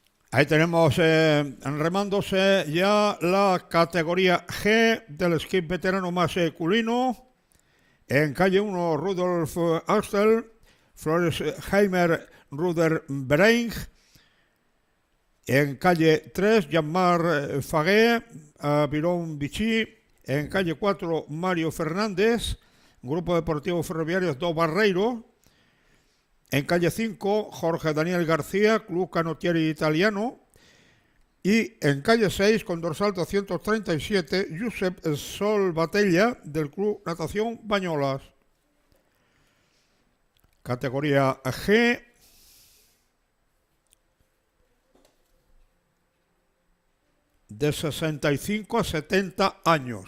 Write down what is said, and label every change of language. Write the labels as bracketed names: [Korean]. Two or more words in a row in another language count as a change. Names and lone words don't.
[Spanish] Ahí tenemos remándose ya la categoría G del esquí veterano masculino. En calle 1, Rudolf Astel, Floresheimer Ruder Bereng. En calle 3, Jean-Marc Faguet, Biron Vichy. En calle 4, Mario Fernández, Grupo Deportivo Ferroviarios do Barreiro. En calle 5, Jorge Daniel García, Club Canottieri Italiano. Y en calle 6, con dorsal 237, Josep Sol Batella, del Club Natación Bañolas. Categoría G. De 65 a 70 años.